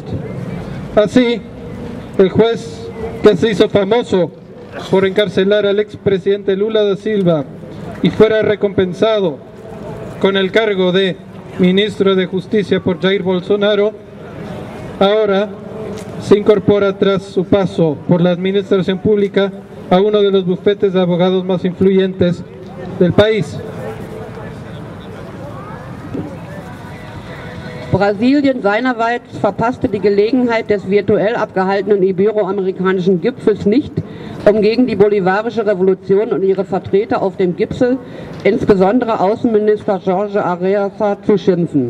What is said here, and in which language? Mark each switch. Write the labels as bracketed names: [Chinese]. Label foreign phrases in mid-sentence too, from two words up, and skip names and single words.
[Spanish] Así, el juez que se hizo famoso por encarcelar al expresidente Lula da Silva y fuera recompensado con el cargo de ministro de Justicia por Jair Bolsonaro, ahora se incorpora tras su paso por la administración pública a uno de los bufetes de abogados más influyentes del país. [German] Brasilien seinerseits verpasste die Gelegenheit des virtuell abgehaltenen iberoamerikanischen Gipfels nicht, um gegen die bolivarische Revolution und ihre Vertreter auf dem Gipfel, insbesondere Außenminister Jorge Arreaza, zu schimpfen.